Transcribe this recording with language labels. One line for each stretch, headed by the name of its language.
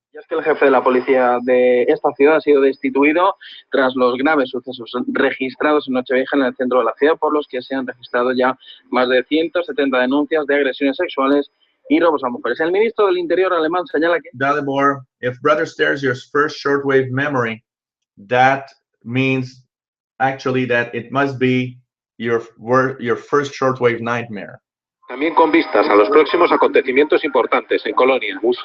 Spanish: Y es que el jefe de la policía de esta ciudad ha sido destituido tras los graves sucesos registrados en Nochevieja en el centro de la ciudad, por los que se han registrado ya más de 170 denuncias de agresiones sexuales y robos a mujeres. El ministro del Interior alemán señala que
English: Dalibor, if Brother Stairs your first shortwave memory, that means actually that it must be your first shortwave nightmare.
Spanish: También con vistas a los próximos acontecimientos importantes en Colonia.